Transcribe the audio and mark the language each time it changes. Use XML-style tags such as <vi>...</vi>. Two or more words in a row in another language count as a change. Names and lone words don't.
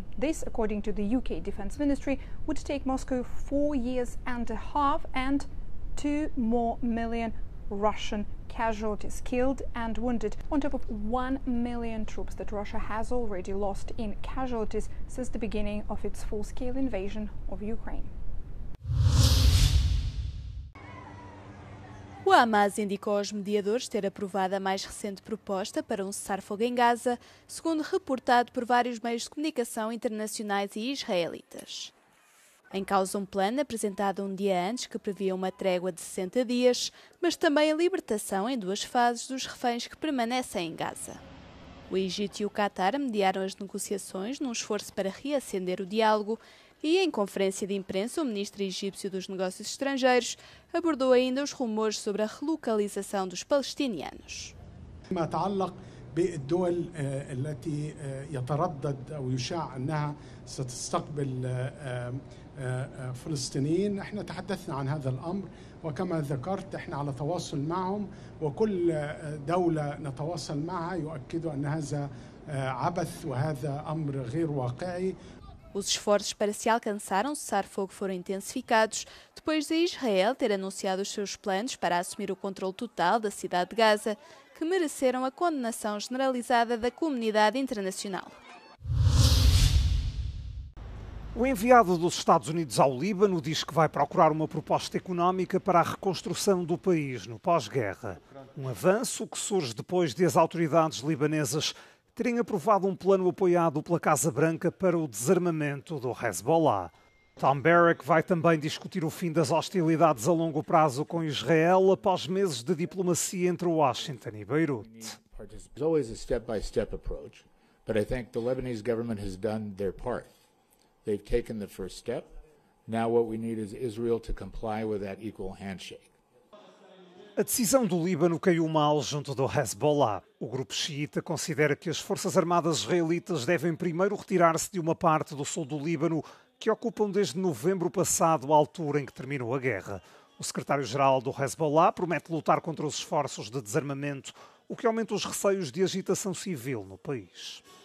<en>This, according to the UK Defence Ministry, would take Moscow 4 years and a half and 2 more million Russian casualties killed and wounded, on top of 1 million troops that Russia has already lost in casualties since the beginning of its full-scale invasion of Ukraine.</en> <pt>O Hamas indicou aos mediadores ter aprovado a mais recente proposta para um cessar-fogo em Gaza, segundo reportado por vários meios de comunicação internacionais e israelitas. Em causa um plano apresentado um dia antes que previa uma trégua de 60 dias, mas também a libertação em 2 fases dos reféns que permanecem em Gaza. O Egito e o Qatar mediaram as negociações num esforço para reacender o diálogo e, em conferência de imprensa, o ministro egípcio dos Negócios Estrangeiros abordou ainda os rumores sobre a relocalização dos palestinianos.</pt> <ar>بالدول التي يتردد أو يشاع أنها ستستقبل فلسطينيين، احنا تحدثنا عن هذا الأمر وكما ذكرت احنا على تواصل معهم، وكل دولة نتواصل معها يؤكدوا أن هذا عبث وهذا أمر غير واقعي.</ar> <pt>Os esforços para se alcançar um cessar-fogo foram intensificados depois de Israel ter anunciado os seus planos para assumir o controle total da cidade de Gaza, que mereceram a condenação generalizada da comunidade internacional. O enviado dos Estados Unidos ao Líbano diz que vai procurar uma proposta económica para a reconstrução do país no pós-guerra. Um avanço que surge depois de as autoridades libanesas terem aprovado um plano apoiado pela Casa Branca para o desarmamento do Hezbollah. Tom Barrack vai também discutir o fim das hostilidades a longo prazo com Israel após meses de diplomacia entre Washington e Beirute.</pt> <en>There's always a step-by-step approach, but I think the Lebanese government has done their part. They've taken the first step. Now what we need is Israel to comply with that equal handshake.</en> <pt>A decisão do Líbano caiu mal junto do Hezbollah. O grupo xiita considera que as forças armadas israelitas devem primeiro retirar-se de uma parte do sul do Líbano que ocupam desde novembro passado, a altura em que terminou a guerra. O secretário-geral do Hezbollah promete lutar contra os esforços de desarmamento, o que aumenta os receios de agitação civil no país.</pt>